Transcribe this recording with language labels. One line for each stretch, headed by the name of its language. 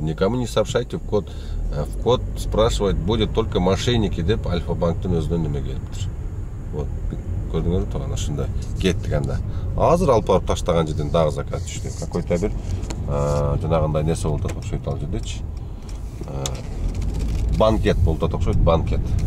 Russian: Никому не сообщайте в код. В код спрашивать будет только мошенники
Kyrgyz: деп Альфа-банктын өзүнөн неме келиптир. Вот, көрдүңөрбү туган ушундай. Кеттик анда. Азыр алып барып таштаган жерден дагы закат түштү. Какой-то бир жанагындай нерсе болду окшойт ал жердечи. Банкет болду окшойт, банкет.